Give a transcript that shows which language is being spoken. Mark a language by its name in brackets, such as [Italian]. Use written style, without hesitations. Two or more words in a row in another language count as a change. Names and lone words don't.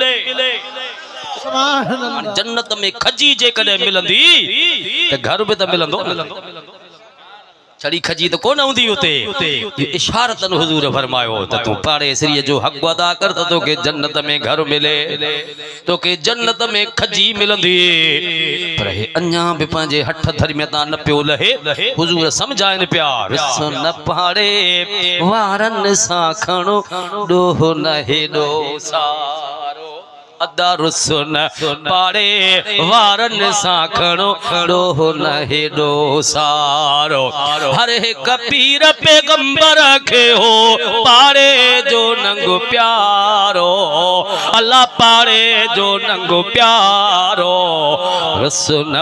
[Sindhi] जन्नत में खजी जे कॾहिं मिलंदी त घर बि त मिलंदो छड़ी खजी तो कोन हूंदी उते इशारतन हुजूर फरमायो त तूं पाड़े सिरीअ जो हक़ अदा कर त तोखे जन्नत में घर मिले तोखे जन्नत में खजी मिलंदी पर हे अञा बि पंहिंजे हठ धर में ता न पियो लहे हुजूर समझाइन पिया रिसो न पाड़े वारन सां खणो ॾोहो न हेॾो सारो अदा रुसन पाड़े वारन सां खणो ॾोहो न हेॾो सारो हर हिक पीर पैगंबर खे हो पाड़े जो नंगो प्यारो अल्लाह पाड़े जो नंगो प्यारो रुसन